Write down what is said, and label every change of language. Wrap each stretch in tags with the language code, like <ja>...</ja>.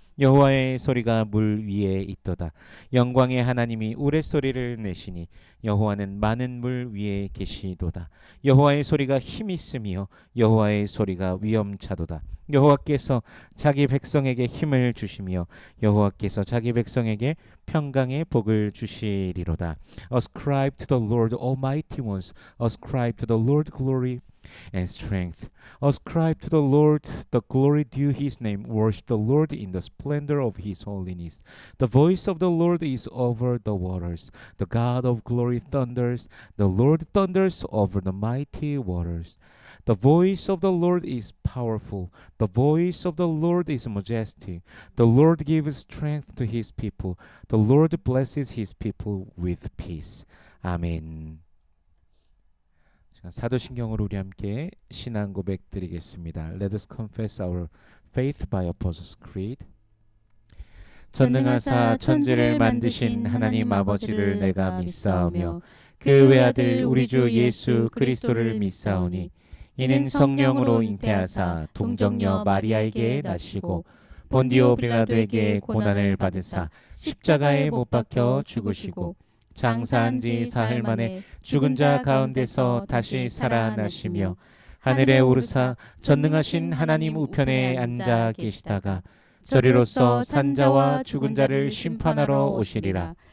<ko>여호와의 소리가 물 위에 있도다. 영광의 하나님이 우레소리를 내시니 여호와는 많은 물 위에 계시도다. 여호와의 소리가 힘 있으며 여호와의 소리가 위엄차도다. 여호와께서 자기 백성에게 힘을 주시며 여호와께서 자기 백성에게 평강의 복을 주시리로다.</ko> <en>Ascribe to the Lord almighty ones. Ascribe to the Lord glory and strength. Ascribe to the Lord the glory due his name. Worship the Lord in the splendor of his holiness. The voice of the Lord is over the waters. The God of glory thunders. The Lord thunders over the mighty waters. The voice of the Lord is powerful. The voice of the Lord is majestic. The Lord gives strength to his people. The Lord blesses his people with peace.</en> <ko>아멘. 사도신경으로 우리 함께 신앙 고백 드리겠습니다.</ko> <en>Let us confess our faith by Apostles' Creed.</en> <ko>전능하사 천지를 만드신 하나님 아버지를 내가 믿사오며 그 외아들 우리 주 예수 그리스도를 믿사오니 이는 성령으로 잉태하사 동정녀 마리아에게 나시고 본디오 빌라도에게 고난을 받으사 십자가에 못 박혀 죽으시고 장사한 지 사흘 만에 죽은 자 가운데서 다시 살아나시며 하늘에 오르사 전능하신 하나님 우편에 앉아 계시다가 저리로서 산자와 죽은 자를 심판하러 오시리라.</ko>